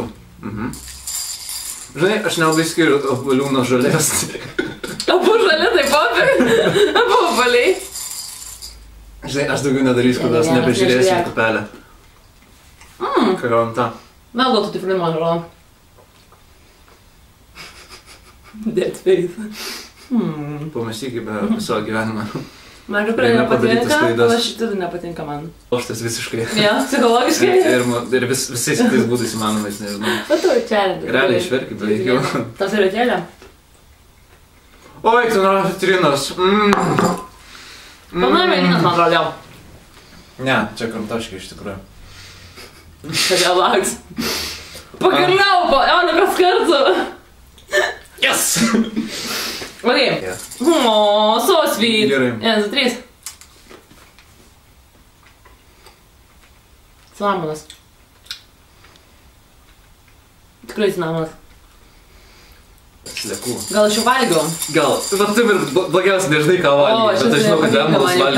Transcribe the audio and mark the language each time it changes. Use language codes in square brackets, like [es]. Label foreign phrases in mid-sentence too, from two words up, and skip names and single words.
[lt] Žinai, aš nelabai skiriu obolių nuo žolės. Abu žali taip pat? Abu oboliai? Žinai, aš daugiau nedarysiu, kad aš nebežiūrėsiu į pupelę. Ką gavom tą? Vėl gal tu taip man atrodo. [en] Dead face. [lt] Pamąstykime apie savo gyvenimą. Man tikrai nepatinka, o šitas nepatinka man. O šitas visiškai. Jo, psichologiškai? Ir visais kitais būdais įmanomais, nežinau. O tu čia. Realiai išverki, beveik jau. Tas yra kėlė? Oi, tu nori citrinos. Pana mėlynas, man atrodo. Ne, čia kramtaškai iš tikrųjų. Čia laks. Pagaliau, po Eolikas kartų. Yes! [en] Ok. O, so sweet. [lt] Gerai. 1, 2, 3. Cinamonas. Tikrai cinamonas. Sliekų. Gal aš jau valgiau? Gal. Va, taip ir blogiausia, nežinai ką valgiau. Bet aš žinau, kad demonas valgiau.